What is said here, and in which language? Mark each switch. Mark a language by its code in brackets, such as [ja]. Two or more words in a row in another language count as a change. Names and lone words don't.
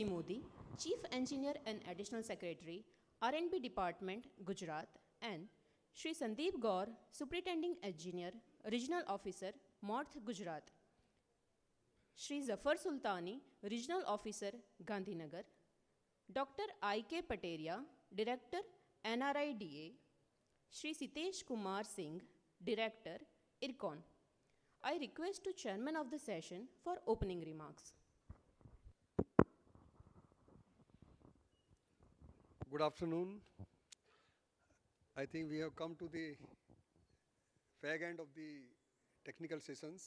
[en] Modi, Chief Engineer and Additional Secretary, R&B Department, Gujarat, and Shri Sandeep Gaur, Superintending Engineer, Regional Officer, MORTH, Gujarat. Shri Zafar Sultani, Regional Officer, Gandhinagar. Dr. I.K. Pateria, Director, NRIDA. Shri Sitesh Kumar Singh, Director, IRCON. I request to Chairman of the session for opening remarks. Good afternoon. I think we have come to the fag end of the technical sessions.